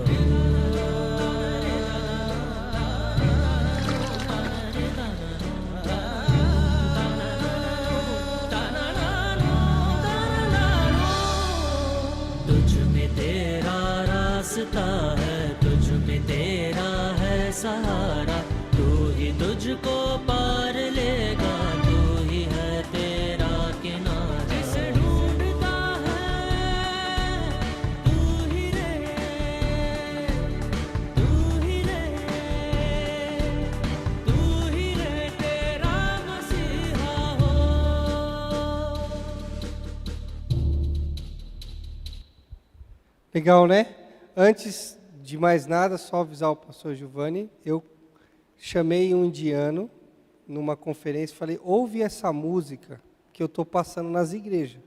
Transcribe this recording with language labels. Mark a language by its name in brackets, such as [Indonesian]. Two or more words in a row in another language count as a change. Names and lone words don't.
[Hindi] तुझ में तेरा रास्ता है, तुझ में तेरा है सहारा, तू ही तुझको पार लेगा, तू ही है तेरा किनारा। जिसे ढूंढता है तू ही रहे, तू ही रहे, तू ही रहे तेरा मसीहा हो। [Portuguese] Legal, né? Antes de mais nada, só avisar o pastor Giovanni, eu chamei um indiano numa conferência e falei, ouve essa música que eu estou passando nas igrejas.